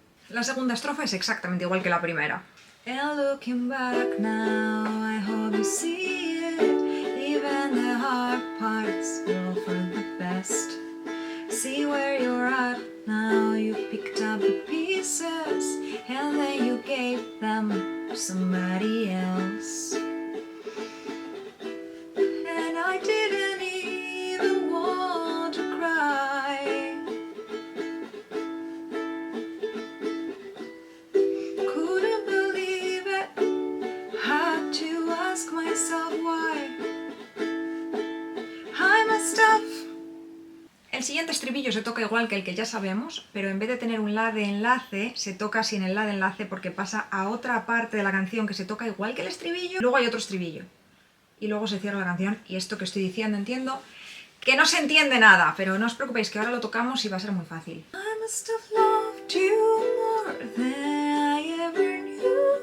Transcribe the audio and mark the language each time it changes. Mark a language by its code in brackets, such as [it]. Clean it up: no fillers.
[es] La segunda estrofa es exactamente igual que la primera. [en] And looking back now, I hope you see it. Even the hard parts were all for the best. See where you're at now, you picked up the pieces and then you gave them to somebody else. And I didn't even want to cry. Couldn't believe it, had to ask myself why. I must have. [es] El siguiente estribillo se toca igual que el que ya sabemos, pero en vez de tener un la de enlace, se toca sin el la de enlace porque pasa a otra parte de la canción que se toca igual que el estribillo. Luego hay otro estribillo. Y luego se cierra la canción. Y esto que estoy diciendo entiendo que no se entiende nada, pero no os preocupéis que ahora lo tocamos y va a ser muy fácil. [en] I must have loved you more than I ever knew.